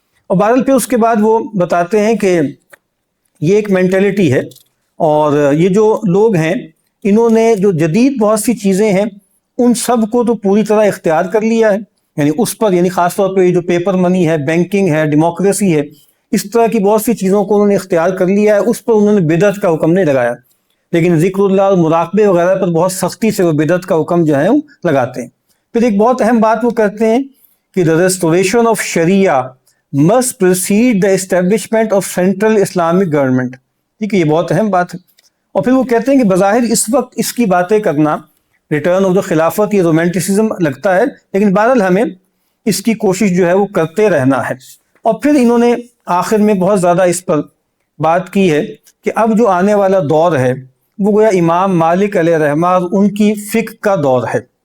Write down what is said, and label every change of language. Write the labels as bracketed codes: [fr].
[ur] اور بہرحال پھر اس کے بعد وہ بتاتے ہیں کہ یہ ایک مینٹلٹی ہے, اور یہ جو لوگ ہیں انہوں نے جو جدید بہت سی چیزیں ہیں ان سب کو تو پوری طرح اختیار کر لیا ہے. یعنی اس پر, یعنی خاص طور پہ جو پیپر منی ہے, بینکنگ ہے, ڈیموکریسی ہے, اس طرح کی بہت سی چیزوں کو انہوں نے اختیار کر لیا ہے. اس پر انہوں نے بدعت کا حکم نہیں لگایا, لیکن ذکر اللہ اور مراقبے وغیرہ پر بہت سختی سے وہ بدعت کا حکم جو ہے وہ لگاتے ہیں. پھر ایک بہت اہم بات وہ کہتے ہیں کہ [en] the restoration of Sharia must precede the establishment of central Islamic government. [ur] ٹھیک ہے, یہ بہت اہم بات ہے. اور پھر وہ کہتے ہیں کہ بظاہر اس وقت اس کی باتیں کرنا ریٹرن آف دا خلافت, یہ رومانٹسزم لگتا ہے, لیکن بہرحال ہمیں اس کی کوشش جو ہے وہ کرتے رہنا ہے. اور پھر انہوں نے آخر میں بہت زیادہ اس پر بات کی ہے کہ اب جو آنے والا دور ہے وہ گویا امام مالک علیہ رحمہ اور ان کی فقہ کا دور ہے.